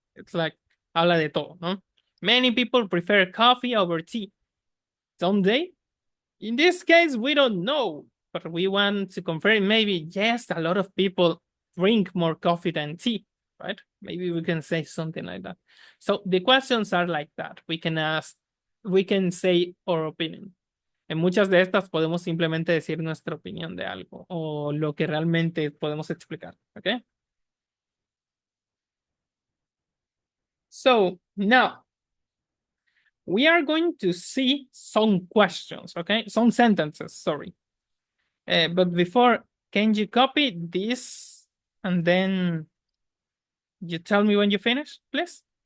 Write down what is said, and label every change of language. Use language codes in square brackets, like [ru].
[en] It's like [es] habla de todo, no? [en] Many people prefer coffee over tea, don't they? In this case, we don't know, but we want to confirm maybe, yes, a lot of people drink more coffee than tea, right? Maybe we can say something like that. So the questions are like that. We can ask, we can say our opinion. [es] En muchas de estas podemos simplemente decir nuestra opinión de algo o lo que realmente podemos explicar. ¿Ok? [en] So now we are going to see some questions, okay? Some sentences, sorry. But before, can you copy this and then you tell me when you finish, please?